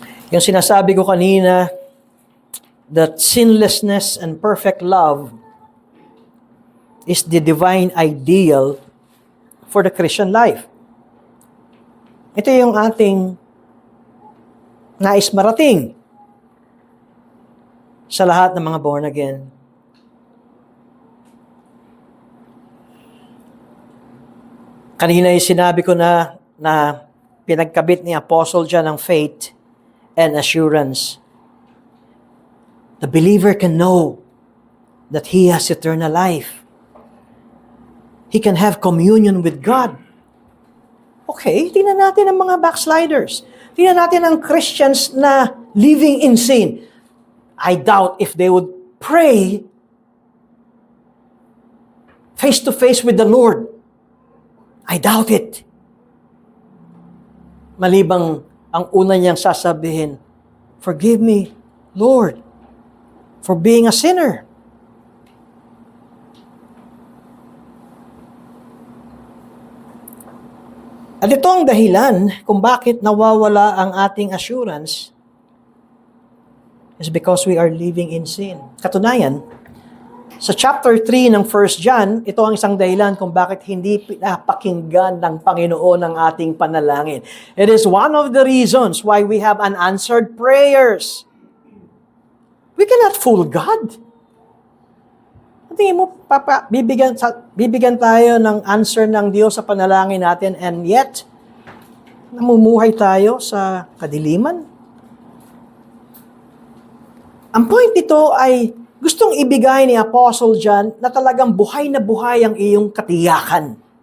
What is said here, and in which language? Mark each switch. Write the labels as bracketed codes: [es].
[tl] Yung sinasabi ko kanina, [en] that sinlessness and perfect love is the divine ideal for the Christian life. [tl] Ito yung ating nais marating sa lahat ng mga born again. Kanina yung sinabi ko na pinagkabit ni Apostle John ang [en] faith and assurance. The believer can know that he has eternal life. He can have communion with God. [tl] Okay, tingnan natin ang mga backsliders. Tingnan natin ang Christians na [en] living in sin. I doubt if they would pray face to face with the Lord. I doubt it. [tl] Malibang ang una niyang sasabihin, [en] "Forgive me, Lord, for being a sinner." [tl] At ito ang dahilan kung bakit nawawala ang ating assurance [en] is because we are living in sin. [tl] Katunayan, sa chapter 3 ng 1 John, ito ang isang dahilan kung bakit hindi pinapakinggan ng Panginoon ang ating panalangin. [en] It is one of the reasons why we have unanswered prayers. We cannot fool God. [tl] Tingin mo, bibigyan tayo ng answer ng Diyos sa panalangin natin [en] and yet, [tl] namumuhay tayo sa kadiliman? Ang point nito ay gustong ibigay ni Apostle John na talagang buhay na buhay ang iyong katiyakan.